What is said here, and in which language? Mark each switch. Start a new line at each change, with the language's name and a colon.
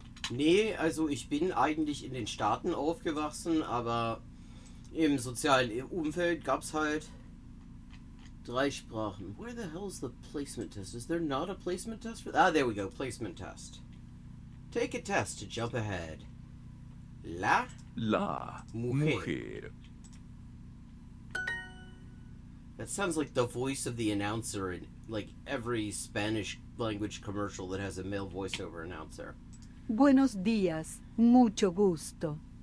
German: Nee, also ich bin eigentlich in den Staaten aufgewachsen, aber im sozialen Umfeld gab's halt 3 Sprachen.
English: Where the hell is the placement test? Is there not a placement test for that? Ah, there we go, placement test. Take a test to jump ahead.
Spanish: La mujer.
English: That sounds like the voice of the announcer in like every Spanish language commercial that has a male voiceover announcer.
Spanish: Buenos días, mucho gusto.